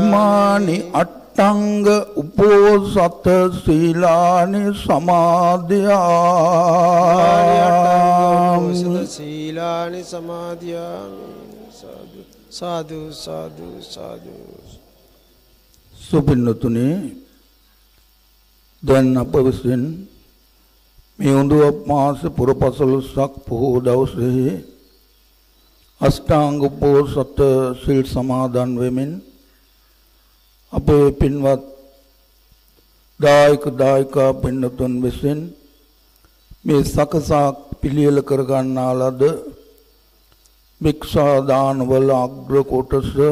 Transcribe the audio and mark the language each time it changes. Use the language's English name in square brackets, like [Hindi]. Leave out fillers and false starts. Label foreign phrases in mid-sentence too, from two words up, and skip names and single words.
[Pali] ඉමානි අට්ඨංග උපෝසත සීලානි සමාදියාමි උපෝසත සීලානි සමාදියාමි සාදු සාදු සාදු සාදු [Sinhala] සුපින්නතුනි දැන් අප විසින් මේ උඳුවප් මාස පුරපසළොස්වක පොහෝ දවසේ අෂ්ටාංග උපෝසත සිල් සමාදන් වෙමින් අපේ පින්වත් දායකා පින්නතුන් විසින් මේ සකසා පිළියෙල කර ගන්නා ලද භික්ෂා දානවල අග්‍ර කොටස